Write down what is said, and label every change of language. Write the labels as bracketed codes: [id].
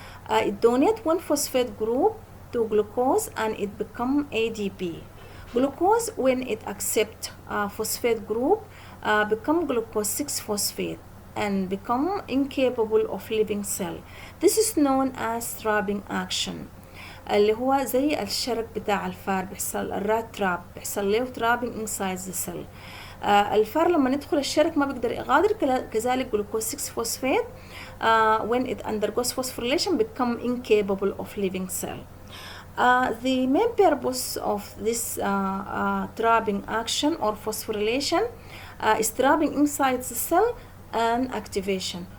[en] It donates 1 phosphate group to glucose and it becomes ADP. Glucose, when it accepts phosphate group, become glucose 6-phosphate and become incapable of living cell. This is known as trapping action. [ar] اللي هو زي الشرك بتاع الفار بيحصل الرات تراب بيحصل له [en] trapping inside the cell. [ar] الفار لما ندخل الشرك ما بيقدر يغادر، كذلك [en] glucose 6-phosphate when it undergoes phosphorylation become incapable of living cell. The main purpose of this trapping action or phosphorylation is trapping inside the cell and activation.